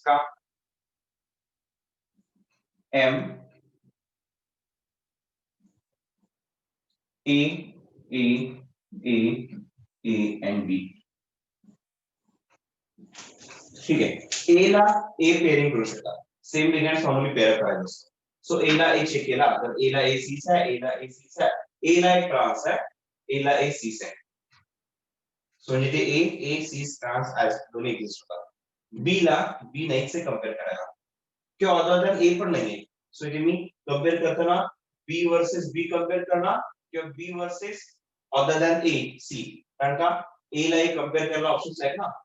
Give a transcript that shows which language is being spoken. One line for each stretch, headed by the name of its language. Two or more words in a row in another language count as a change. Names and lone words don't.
Marathi: का?
English: M A A A A and B
Marathi: ठीक आहे. ए ला ए पेअरिंग करू शकतात.
English: same ligand normally pair
Marathi: करायचं असतं. सो ए ला ए चेक केला तर ए ला ए सीस आहे, ए ला ए सीस आहे, ए ला एक ट्रान्स आहे, ए ला ए सीस आहे. सो म्हणजे ते ए
English: cis trans as
Marathi: दोन्ही एक्झिस्ट होतात. बी ला बी नाहीच आहे कम्पेअर करायला किंवा
English: other than A
Marathi: पण नाहीये. सो इथे मी कम्पेअर करताना
English: B versus B compare
Marathi: करणार किंवा
English: B versus other than A C,
Marathi: कारण का ए ला ए कम्पेअर करायला ऑप्शन्स आहेत ना.